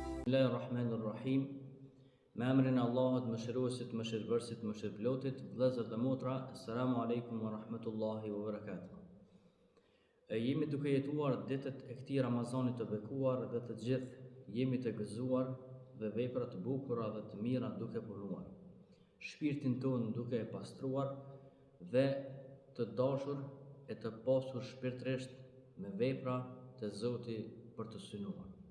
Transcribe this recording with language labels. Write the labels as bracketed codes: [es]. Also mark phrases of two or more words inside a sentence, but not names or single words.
[ar] Bismillahirrahmanirrahim. [sq] Me emrin e Allahut, mëshiruesit, mëshirëbërësit, mëshirëplotit, vëllezër dhe motra, [ar] السلام عليكم ورحمة الله وبركاته. [sq] Jemi duke jetuar ditët e këtij Ramazanit të bekuar dhe të gjithë jemi të gëzuar dhe vepra të bukura dhe të mira duke punuar. Shpirtin tonë duke e pastruar dhe të dashur e të pasur shpirtërisht me vepra të Zotit për të synuar.